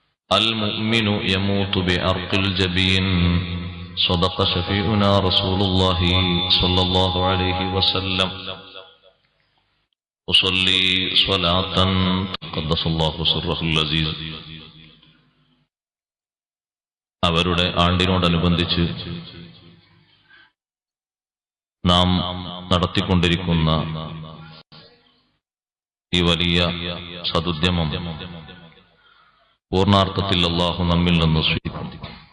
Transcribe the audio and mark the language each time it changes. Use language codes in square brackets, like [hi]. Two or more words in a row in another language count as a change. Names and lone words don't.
[ar] المؤمن يموت بعرق الجبين صدق شفيعنا رسول الله صلى الله عليه وسلم أصلي صلاة قدس الله سره العزيز. [ml] അവരുടെ ആണ്ടിനോടനുബന്ധിച്ച് നാം നടത്തിക്കൊണ്ടിരിക്കുന്ന ഈ വലിയ സദുദ്യമം പൂർണ്ണാർത്ഥത്തിൽ അല്ലാഹു നമ്മിൽ നിന്ന് സ്വീകരിക്കും.